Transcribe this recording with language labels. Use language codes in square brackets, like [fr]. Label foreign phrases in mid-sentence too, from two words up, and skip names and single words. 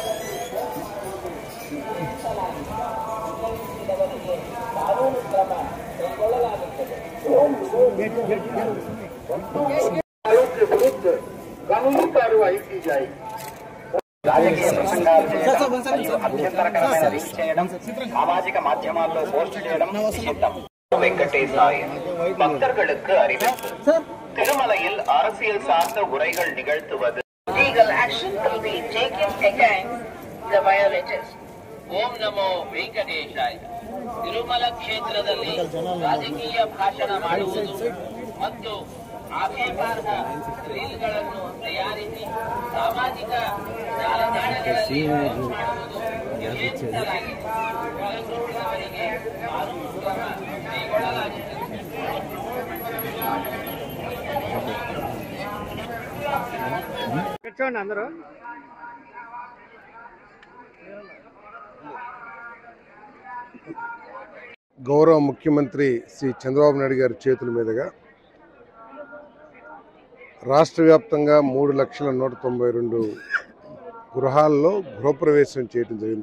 [te] రాజకీయ ప్రసంగాలు చేయడం మరియు అభ్యంతరకరమైన రీచ్ చేయడం, సామాజిక మాధ్యమాల్లో పోస్ట్ చేయడం నిషిద్ధం. [ta] வெங்கடேசாய பக்தர்களுக்கு அறிவிப்பு. திருமலையில் அரசியல் சார்ந்த உரைகள் நிகழ்த்துவது. [en] Legal action will be taken against the violators. [kn] ಓಂ ನಮೋ ವೆಂಕಟೇಶಾಯ. ತಿರುಮಲ ಕ್ಷೇತ್ರದಲ್ಲಿ ರಾಜಕೀಯ ಭಾಷಣ ಮಾಡುವುದು ಮತ್ತು ಆಕ್ಷೇಪಾರ್ಹ ರೀಲ್ಗಳನ್ನು ತಯಾರಿಸಿ ಸಾಮಾಜಿಕ ಜಾಲತಾಣಗಳಲ್ಲಿ ಪೋಸ್ಟ್ ಮಾಡುವುದು ನಿಷೇಧಿಸಲಾಗಿದೆ. ಒಳಗೊಂಡಿರುವವರಿಗೆ ಕಾನೂನು ಕ್ರಮ ಕೈಗೊಳ್ಳಲಾಗುತ್ತದೆ. [te] అందరూ గౌరవ ముఖ్యమంత్రి శ్రీ చంద్రబాబు నాయుడు గారి చేతుల మీదుగా రాష్ట్ర వ్యాప్తంగా 3,192 గృహాల్లో గృహప్రవేశం చేయడం జరిగింది.